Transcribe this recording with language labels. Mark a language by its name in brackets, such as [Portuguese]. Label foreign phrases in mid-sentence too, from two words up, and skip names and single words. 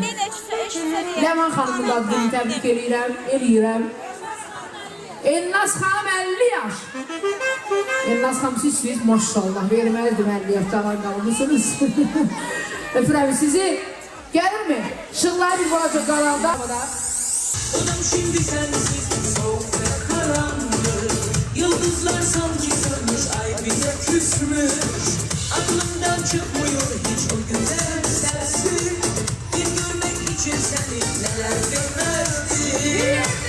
[Azerbaijani] Ləman xanımın qadını təbrik edirəm. Elnaz xanım 50 yaş. Elnaz xanım siz maşallah verməlidir 50 yaş cavan qalmışsınız. Öpürəm sizi. Gəlir mi? Şıqlar bir balaca qalanda. [Turkish] Odam şimdi sensiz soğuk ve karanlık. Yıldızlar sanki sönmüş, ay bize küsmüş. Aklımdan çıkmıyor hiç o güzel sensin. Bir görmek için seni neler görmezdim.